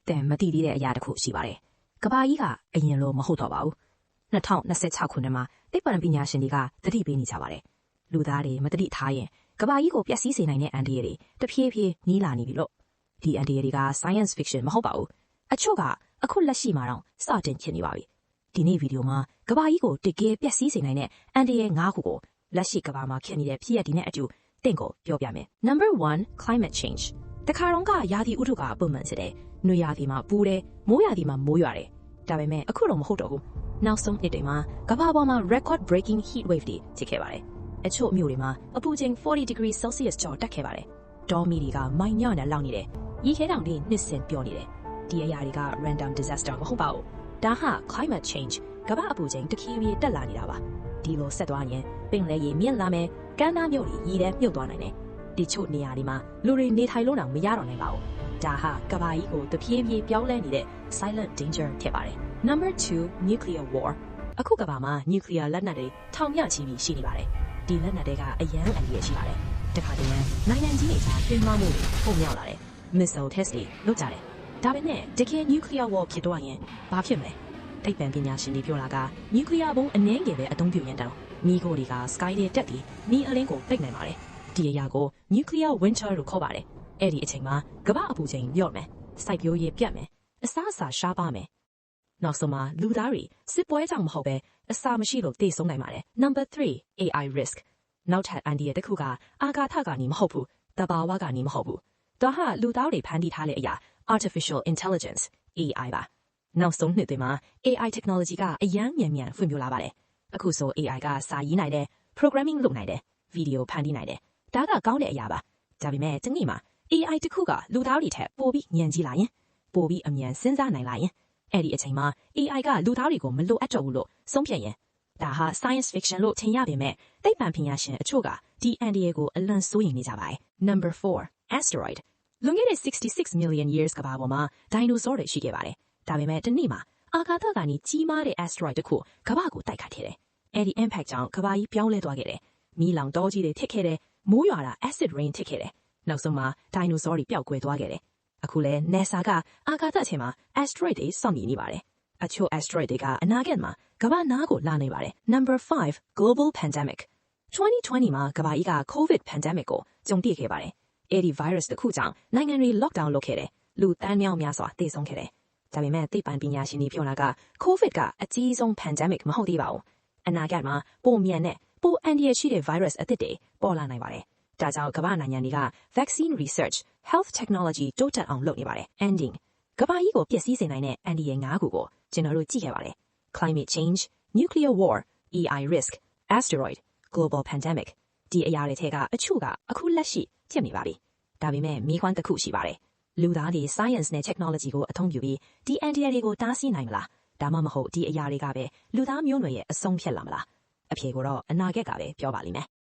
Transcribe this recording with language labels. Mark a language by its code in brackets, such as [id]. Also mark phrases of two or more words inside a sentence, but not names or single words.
[my] တင်မတိသေးတဲ့အရာတစ်ခုရှိပါတယ်။ကဘာကြီးကအရင်လိုမဟုတ်တော့ပါဘူး။2026ခုနှစ်မှာသိပ္ပံပညာရှင်တွေကသတိပေးနေကြပါတယ်။လူသားတွေမသတိထားရင်ကဘာကြီးကိုပျက်စီးစေနိုင်တဲ့အန်ဒီရတွေတဖြ ည်းဖြည်းနီးလာနေပြီလို့ဒီအန်ဒီရတွေက [en] science fiction [my] မဟုတ်ပါဘူး။အချို့ကအခုလက်ရှိမှာတော့စတင်ဖြစ်နေပါပြီ။ဒီနေ့ဗီဒီယိုမှာကဘာကြီးကိုတကယ် ပျက်စီးစေနိုင်တဲ့အန်ဒီရ9ခုကိုလက်ရှိကဘာမှာဖြစ်နေတဲ့ဖြစ်ရပ်တွေနဲ့အတူတင့်ကိုပြောပြမယ်။ [en] Number 1 climate change [my] တခါတော့ကရာသီဥတုကပုံမှန်ဖြစ်တယ်။နွေရာသီမှာပူတယ်။မိုးရာသီမှာမိုးရွာတယ်။ဒါပေမဲ့အခုတော့မဟုတ်တော့ဘူး။နောက်ဆုံးနှစ်တွေမှာကမ္ဘာပေါ်မှာ [en] record breaking heat wave [my] တွေဖြစ်ခဲ့ပါတယ်။အချို့မြို့တွေမှာအပူချိန်40 [en] degrees Celsius [my] ကျော်တက်ခဲ့ပါတယ်။တောမီတွေကမိုင်ညော့နဲ့လောက်နေတယ်။ရေခဲတောင်တွေနှစ်ဆင်ပြောနေတယ်။ဒီအရာတွေက [en] random disaster [my] မဟုတ် ပါဘူး။ဒါဟာ [en] climate change [my] ကမ္ဘာအပူချိန်တဖြည်းဖြည်းတက်လာနေတာပါ။ဒီလိုဆက်သွားရင်ပင်လယ်ရေမြင့်လာမယ်။ကမ်းနားမြို့တွေရေထဲမြုပ်သွားနိုင်တယ်။ဒီချို့နေရာတွေမှာလူတွေနေထိုင်လို့တော့မရတော့နိုင်ပါဘူး။ဒါဟာကမ္ဘာကြီးကိုတဖြည်းဖြည်းပြောင်းလဲနေတဲ့ [en] silent danger [my] ဖြစ်ပါတယ်။ [en] Number 2 nuclear war [my] အခုကမ္ဘာမှာ nuclear လက်နက်တွေထောင်မြချီပြီးရှိနေပါတယ်။ဒီလက်နက်တွေကအရန်အန္တရာယ်ရှိပါတယ်။တခါတည်းနိုင်ငံကြီးတွေကြားတွင်မှမှုတွေပုံမြောက်လာတယ်။ [en] missile test [my] တွေလုပ်ကြတယ်။ဒါပေမဲ့တကယ် [en] nuclear war [my] ဖြစ်တော့ရင်ဘာဖြစ်မလဲ။သိပ္ပံပညာရှင်တွေပြောတာက nuclear ဘုံအနည်းငယ်ပဲအသုံးပြုရင်တောင်မိခိုးတွေက sky တွေတက်ပြီးမိအလင်းကိုပိတ်နိုင်ပါတယ်။ဒီအရာကို [en] nuclear winter [my] လို့ခေါ်ပါတယ်။အဲ့ဒီအချိန်မှာကမ္ဘာအပူချိန်လျော့မယ်။စိုက်ပျိုးရေးပြတ်မယ်။အစားအစာရှားပါမယ်။နောက်ဆုံးမှာလူသား တွေစစ်ပွဲကြောင့်မဟုတ်ပဲအစာမရှိလို့သေဆုံးနိုင်ပါတယ်။ [en] Number 3 AI risk [my] နောက်ထပ်အန်ဒီရဲ့တစ်ခုကအာကာသကနေမဟုတ်ဘူး။တဘာဝကနေမဟုတ်ဘူး။ဒါဟာလူသားတွေဖန်တီးထားတဲ့အရာ [en] artificial intelligence AI [my] ပါ။နောက်ဆုံးနှစ်တွေမှာ [en] AI technology [my] ကအရန်မြန်ဖွံ့ ဖြိုးလာပါတယ်။အခုဆို AI ကစာရေးနိုင်တယ် programming လုပ်နိုင်တယ်ဗီဒီယိုဖန်တီးနိုင်တယ်ဒါကကောင်းတဲ့အရာပါဒါပေမဲ့တနေ့မှာ AI တစ်ခုကလူသားတွေထက်ပိုပြီးဉာဏ်ကြီးလာရင်ပိုပြီးအမြန်စဉ်းစားနိုင် လာရင်အဲ့ဒီအချိန်မှာ AI ကလူသားတွေကိုမလိုအပ်တော့ဘူးလို့ဆုံးဖြတ်ရင်ဒါဟာ [en] science fiction [my] လို့ထင်ရပေမဲ့သိပ္ပံပညာရှင်အချို့ကဒီအန်ဒီယေကို အလွန်စိုးရိမ်နေကြပါတယ် [en] Number 4 asteroid [my] လွန်ခဲ့တဲ့ [en] 66 million years [my] ကမ္ဘာပေါ်မှာဒိုင်နိုဆောတွေရှိခဲ့ပါတယ်ဒါပေမဲ့တနေ့မှာအာကာသကနေကြီးမားတဲ့ asteroid တစ်ခုကမ္ဘာကိုတိုက်ခတ်ခဲ့တယ်အဲ့ဒီ impact ကြောင့်ကမ္ဘာကြီးပြောင်းလဲသွားခဲ့တယ်မီးလောင်တောကြီးတွေဖြစ်ခဲ့တယ်မိုးရွာတာ [en] acid rain [my] ဖြစ်ခဲ့တယ်နောက်ဆုံးမှာဒိုင်နိုဆောတွေပျောက်ကွယ်သွားခဲ့တယ်အခုလဲ NASA ကအာကာသအချိန်မှာ asteroid တွေစောင့်ကြည့်နေပါတယ်အချို့ asteroid တွေကအနာဂတ်မှာကမ္ဘာနားကိုလာနေပါတယ် [en] Number 5 global pandemic [my] 2020 မှာကမ္ဘာကြီးက [en] COVID pandemic [my] ကိုကြုံတွေ့ခဲ့ပါတယ်အဲ့ဒီ virus တစ်ခုကြောင့်နိုင်ငံတွေ lockdown လုပ်ခဲ့တယ်လူတန်းများများစွာသေဆုံးခဲ့တယ်ဒါပေမဲ့သိပ္ပံပညာရှင် တွေပြောတာက COVID ကအကြီးဆုံး pandemic မဟုတ်သေးပါဘူးအနာဂတ်မှာပိုမြန်တဲ့ပိုအန္တရာယ်ရှိတဲ့ virus အသစ်တွေပေါ်လာနိုင် ပါတယ်ဒါကြောင့်ကမ္ဘာနိုင်ငံတွေက [en] vaccine research health technology [my] တိုးတက်အောင်လုပ်နေပါတယ် ending ကမ္ဘာကြီးကိုပျက်စီးစေနိုင်တဲ့အန္တရာယ်၅ခုကိုကျွန်တော်တို့ကြည့်ခဲ့ပါတယ် [en] climate change nuclear war AI risk asteroid global pandemic [my] ဒီအရာတွေထဲကအချို့ကအခုလက်ရှိဖြစ်နေပါပြီဒါပေမဲ့မိခွန်းတစ်ခုရှိပါတယ်လူသားတွေ science နဲ့ technology ကိုအသုံးပြုပြီးဒီအန်ဒီယာတွေကိုတားဆီးနိုင်မလားဒါမှမဟုတ်ဒီအရာတွေကပဲလူသားမျိုးနွယ်ရဲ့အဆုံးဖြတ်လာမလားအဖြေကိုတော့အနာဂတ်ကပဲပြောပါလိမ့်မယ်